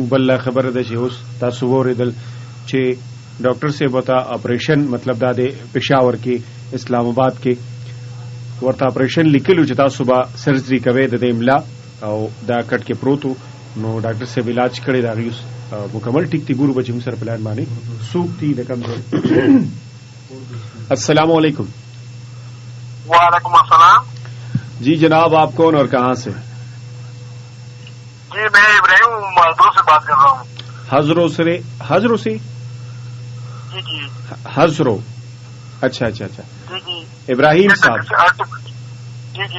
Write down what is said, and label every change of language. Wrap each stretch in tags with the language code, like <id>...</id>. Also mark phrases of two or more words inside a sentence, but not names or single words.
<ps>بله خبره ده چې اوس تاسو واورېدل چې ډاکټر صاحب ورته اپریشن مطلب دا دی پېښور کې اسلام آباد کې ورته اپریشن لیکلو چې تاسو به سرجري کوئ د دې املا او دا کټ کې پروت و. نو ډاکټر صاحب علاج کړی د هغې اوس مکمل ټیک دی. ګورو به چې موږ سره پلان باندې څوک دي د کوم ځای.</ps> <ur>السلام علیکم. وعلیکم السلام. جی جناب، آپ کون اور کہاں سے؟ جی میں ابراہیم حضروں سے بات کر رہا ہوں. حضروں سے؟ جی جی حضروں. اچھا اچھا اچھا جی جی ابراہیم صاحب. جی جی</ur>